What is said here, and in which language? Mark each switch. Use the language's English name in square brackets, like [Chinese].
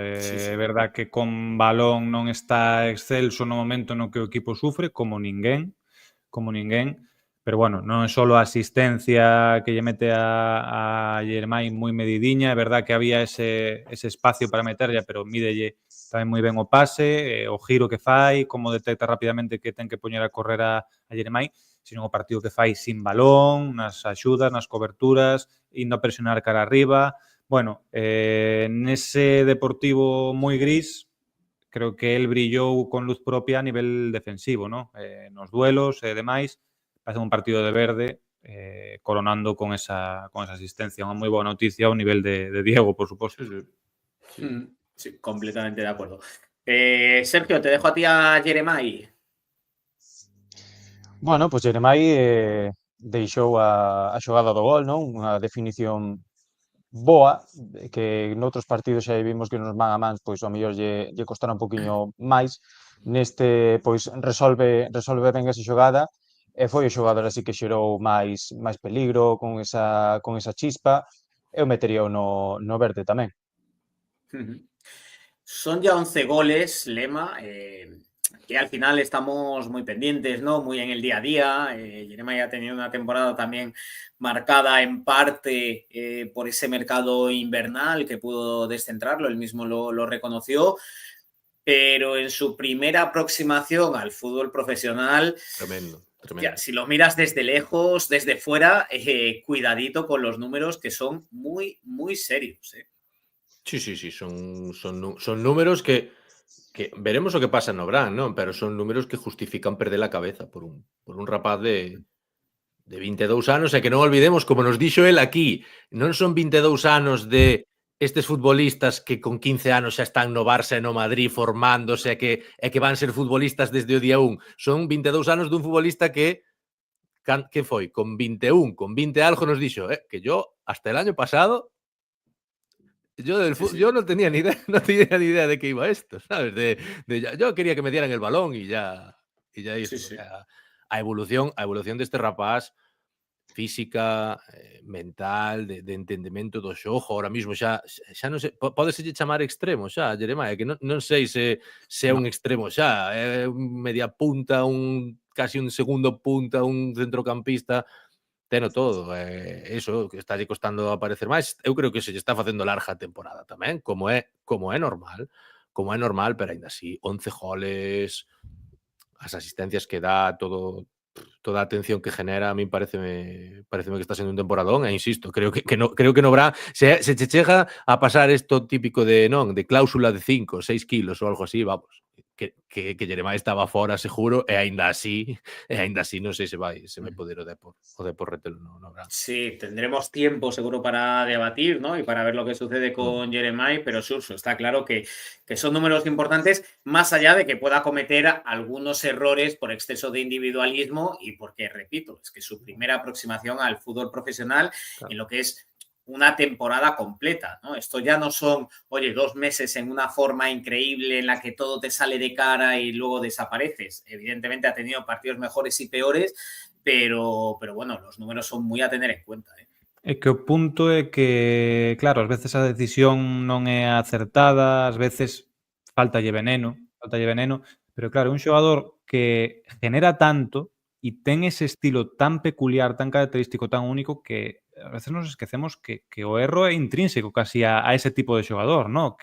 [Galician] É verdad que con balón non está excelso no momento no que o equipo sufre, como ninguén, pero bueno, non é só a asistencia que lle mete a Germain moi medidiña, é verdad que había ese espacio para meterlla, pero mídelle tamén moi ben o pase, o giro que fai, como detecta rapidamente que ten que poñer a correr a Germain, sino o partido que fai sin balón, nas axudas, nas coberturas, indo a presionar cara arriba. Bueno, nese Deportivo moi gris, creo que el brillou con luz propia a nivel defensivo, ¿no? Nos duelos e demais, parece un partido de verde, coronando con esa asistencia. Unha moi boa noticia ao nivel de Diego, por suposto. [Spanish] Sí, completamente de acuerdo. Sergio, te dejo a ti a Jeremai. [Galician] Bueno, pois Jeremai deixou a xogada do gol, non? Unha definición boa, que noutros partidos xa vimos que nos man a mans, pois ao mellor lle costará un poquinho máis. Neste, pois resolve ben esa xogada e foi o xogador así que xerou máis peligro con esa chispa. Eu metería no verde tamén. [Spanish] Son ya 11 goles, Lema, que al final estamos muy pendientes, ¿no? Muy en el día a día. Jeremy ha tenido una temporada también marcada en parte por ese mercado invernal que pudo descentrarlo, él mismo lo reconoció, pero en su primera aproximación al fútbol profesional, Tremendo. ya, si lo miras desde lejos, desde fuera, cuidadito con los números que son muy, muy serios. [Galician] Sí, son números que veremos o que pasa no Bran, non? Pero son números que justifican perder a cabeza por un rapaz de 22 anos, e que non olvidemos, como nos dixo el aquí, non son 22 anos de estes futbolistas que con 15 anos xa están no Barça e no Madrid formándose e que van ser futbolistas desde o día 1. Son 22 anos dun futbolista que foi? [Spanish] Con 21, con 20 algo nos dixo, que yo hasta el año pasado yo no tenía ni idea, de qué iba esto, ¿sabes? Yo quería que me dieran el balón y ya hizo. [Galician] O sea, a evolución de este rapaz, física, mental, de entendemento do xogo, [Spanish] ahora mismo [Galician] xa non sei, pódese chamar extremo xa, Jeremiah, que non sei se é un extremo xa, é un media punta, casi un segundo punta, un centrocampista, teno todo, iso que está lle costando aparecer máis, eu creo que se lle está facendo larga a temporada tamén, como é normal, pero aínda así, 11 goles, as asistencias que dá, toda a atención que genera, a min pareceme que está sendo un temporadón, e insisto, [Spanish] creo que no habrá, [Galician] se che chega a pasar isto típico de cláusula de 5, 6 kilos ou algo así, vamos, que Jeremai estaba fora seguro, e aínda así non sei se vai poder o Depor retelo no Bran. [Spanish] Sí, tendremos tiempo seguro para debatir, ¿no? Y para ver lo que sucede con Jeremai, pero Suso, está claro que son números importantes, más allá de que pueda cometer algunos errores por exceso de individualismo y porque, repito, es que su primera aproximación al fútbol profesional, en lo que es una temporada completa, ¿no? Esto ya no son, 2 meses en una forma increíble en la que todo te sale de cara y luego desapareces. Evidentemente ha tenido partidos mejores y peores, pero bueno, los números son moi a tener en cuenta. [Galician] É que o punto é que, claro, ás veces a decisión non é acertada, ás veces faltalle veneno, pero claro, un xogador que genera tanto e ten ese estilo tan peculiar, tan característico, tan único, que a veces nos esquecemos que o erro é intrínseco casi a ese tipo de xogador, ¿no?